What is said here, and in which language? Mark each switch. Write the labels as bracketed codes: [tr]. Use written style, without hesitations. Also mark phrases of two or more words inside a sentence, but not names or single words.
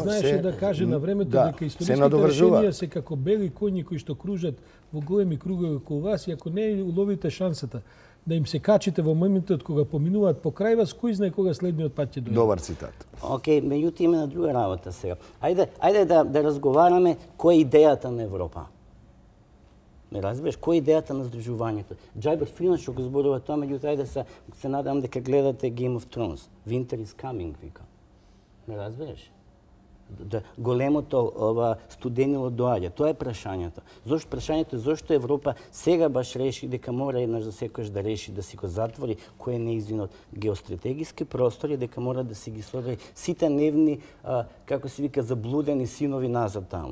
[mk] знаеше да каже на времето дека историските решенија се како бели коњи кои што кружат во големи кругови околу вас и ако не уловите шансата да им се качите во моментот кога поминуваат покрај вас, кој знае кога следниот пат ќе дојде. Добар цитат. Океј, меѓутоа има на друга работа сега. Ајде да разговараме која е идејата на Европа. Ме разбираш, која е идејата на здружувањето? Џајбер Фринаш што го зборува тоа, меѓутоа ајде се надам дека гледате Game of Thrones. [en] Winter is coming, [mk] вика. Ме разбираш? Да, големото студенило доаѓа. Тоа е прашањето. Прашањето е зошто Европа сега баш реши дека мора еднаш за секојаш да реши да си го затвори кој е нејзинот геостратегиски простор и дека мора да си ги соди сите нивни, како се вика, заблудени синови назад таму.